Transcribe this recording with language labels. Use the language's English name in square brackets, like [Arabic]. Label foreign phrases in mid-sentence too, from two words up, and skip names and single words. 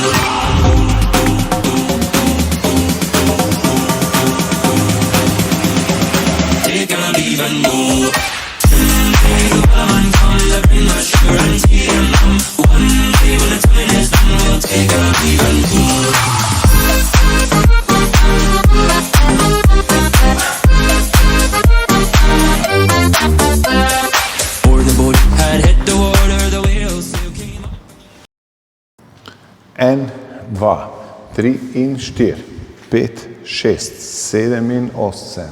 [English] Take our leave and go. Someday the wellerman come to bring us sugar and tea and rum. One day when the time is done, we'll take our leave and go. [Slovenian] En, dva, tri in štir, pet, šest, sedem in osem.